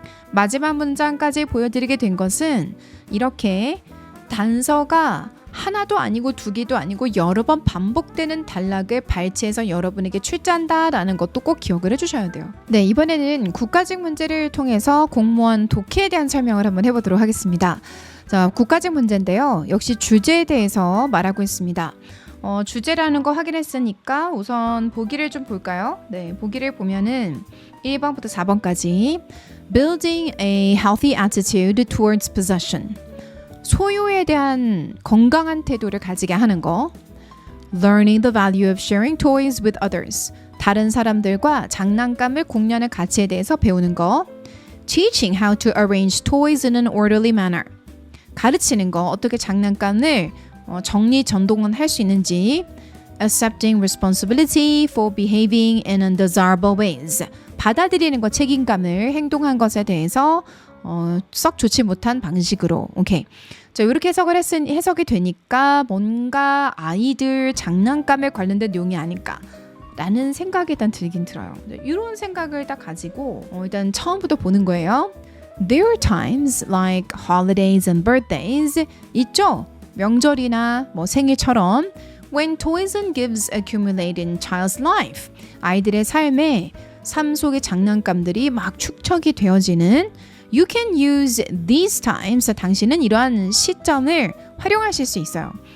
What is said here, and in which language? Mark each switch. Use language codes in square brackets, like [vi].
[ko] 마지막 문장까지 보여드리게 된 것은 이렇게 단서가 하나도 아니고 두 개도 아니고 여러 번 반복되는 단락을 발췌해서 여러분에게 출제한다라는 것도 꼭 기억을 해주셔야 돼요. 네, 이번에는 국가직 문제를 통해서 공무원 독해에 대한 설명을 한번 해보도록 하겠습니다. 자, 국가직 문제인데요. 역시 주제에 대해서 말하고 있습니다. 주제라는 거 확인했으니까 우선 보기를 좀 볼까요? 네, 보기를 보면은 1번부터 4번까지 [en] Building a healthy attitude towards possession. [ko] 소유에 대한 건강한 태도를 가지게 하는 거. [en] Learning the value of sharing toys with others. [ko] 다른 사람들과 장난감을 공유하는 가치에 대해서 배우는 거. [en] Teaching how to arrange toys in an orderly manner. [ko] 가르치는 거, 어떻게 장난감을 정리전동은 할 수 있는지. [en] Accepting responsibility for behaving in undesirable ways. [ko] 받아들이는 것, 책임감을 행동한 것에 대해서 썩 좋지 못한 방식으로. 오케이. 자, 이렇게 해석이 되니까 뭔가 아이들 장난감에 관련된 내용이 아닐까 라는 생각이 일단 들긴 들어요. 이런 생각을 딱 가지고 일단 처음부터 보는 거예요. [en] There are times like holidays and birthdays [ko] 있죠? 명절이나 뭐 생일처럼 [en] when toys and gifts accumulate in child's life [ko] 아이들의 삶 속의 장난감들이 막 축적이 되어지는 [en] You can use these times [ko] 당신은 이러한 시점을 활용하실 수 있어요.